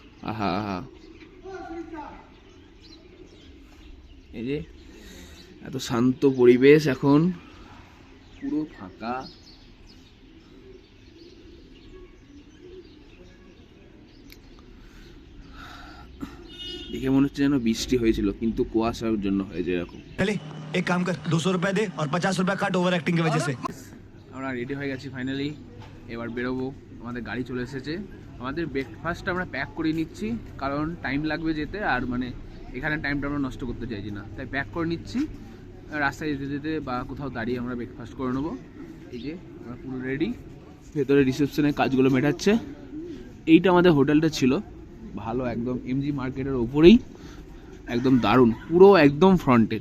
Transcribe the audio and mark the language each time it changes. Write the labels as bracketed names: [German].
[Bangla] আহা আহা, এই যে এত শান্ত পরিবেশ, এখন পুরো ফাঁকা। দেখে মনে হচ্ছে যেন বৃষ্টি হয়েছিল, কিন্তু কুয়াশার জন্য হয়েছে এরকম। [Hindi] एक काम कर 200 रुपए दे और 50 रुपए काट ओवर एक्टिंग की वजह से। [Bangla] আমরা রেডি হয়ে গেছি ফাইনালি, এবার বেরোবো। আমাদের গাড়ি চলে এসেছে। আমাদের ব্রেকফাস্ট আমরা প্যাক করে নিচ্ছি, কারণ টাইম লাগবে যেতে, আর মানে এখানে টাইমটা আমরা নষ্ট করতে চাইছি না, তাই প্যাক করে নিচ্ছি। রাস্তায় যেতে যেতে বা কোথাও দাঁড়িয়ে আমরা ব্রেকফাস্ট করে নেবো। এই যে আমরা পুরো রেডি। ভেতরে রিসেপশনের কাজগুলো মেটাচ্ছে। এইটা আমাদের হোটেলটা ছিল, ভালো একদম এমজি মার্কেটের ওপরেই, একদম দারুণ, পুরো একদম ফ্রন্টে।